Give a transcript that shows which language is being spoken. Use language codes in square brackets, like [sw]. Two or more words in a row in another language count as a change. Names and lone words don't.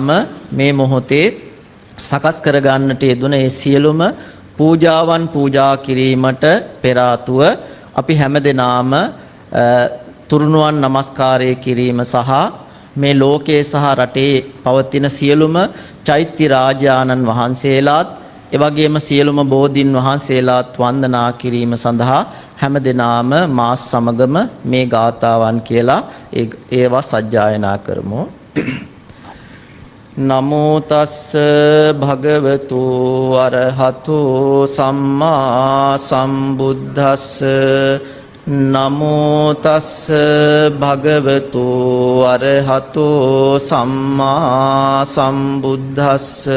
[si] මේ මොහොතේ සකස් කරගන්නට යෙදුන ඒ සියලුම පූජාවන් පූජා කිරීමට පෙර ආතුව අපි හැම දිනාම තුරුණුවන් නමස්කාරය කිරීම සහ මේ ලෝකයේ සහ රටේ පවතින සියලුම චෛත්‍ය රාජානන් වහන්සේලාත් එවැගේම සියලුම බෝධීන් වහන්සේලාත් වන්දනා කිරීම සඳහා හැම දිනාම මාස් සමගම මේ ගාථාවන් කියලා ඒවා සජ්ජායනා කරමු. [pi] නමෝ තස්ස භගවතු අරහතෝ සම්මා සම්බුද්දස්ස. නමෝ තස්ස භගවතු අරහතෝ සම්මා සම්බුද්දස්ස.